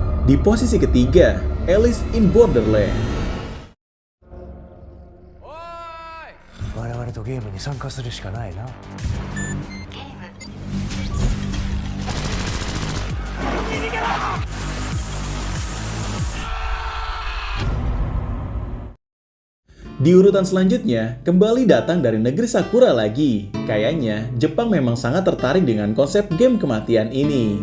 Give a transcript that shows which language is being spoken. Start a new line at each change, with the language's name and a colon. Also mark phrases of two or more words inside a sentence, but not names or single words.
Indonesian: Di posisi ketiga, Alice in Borderland.
Japanese: 我々とゲームに参加するしかないな。
Indonesian: Di urutan selanjutnya, kembali datang dari negeri Sakura lagi. Kayaknya, Jepang memang sangat tertarik dengan konsep game kematian ini.